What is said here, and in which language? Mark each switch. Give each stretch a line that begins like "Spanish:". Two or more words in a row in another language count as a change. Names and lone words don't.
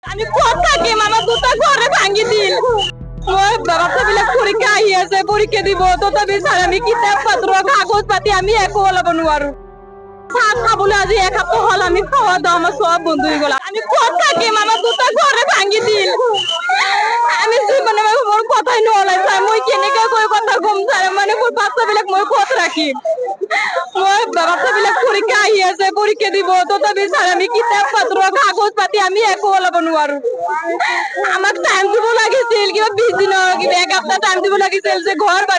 Assamese: আমি কত থাকিম আমার দুটা ঘরে ভাঙি দিল বাচ্চাবিলাক পরীক্ষা আহি আছে পরীক্ষা দিব তথাপি স্যার আমি কিতাব পত্র কাগজ পাতি আমি একো ওলাব নোৱাৰো চাহ খাবলৈ আজি এক সপ্তাহ হল আমি
Bangla: খাওয়া দাওয়া আমার সব বন্ধ হয়ে গেল
Assamese: আমি কত থাকিম আমার দুটা ঘরে ভাঙি দিল আমি জীবনে মোর কথাই নলাই স্যার মই কেনেকে কই কথা কম স্যার মানে মোর বাচ্চাবিলাক মই কত রাখিম মই বাচ্চাবিলাক পরীক্ষা আহি আছে পরীক্ষা দিব তথাপি স্যার আমি কিতাব পত্র কাগজ পাতি আমি একো ওলাব নোৱাৰো আমাক টাইম দিব লাগিছিল কিবা 20 দিন কিবা এক সপ্তাহ টাইম দিব লাগিছিল যে ঘর বাড়ি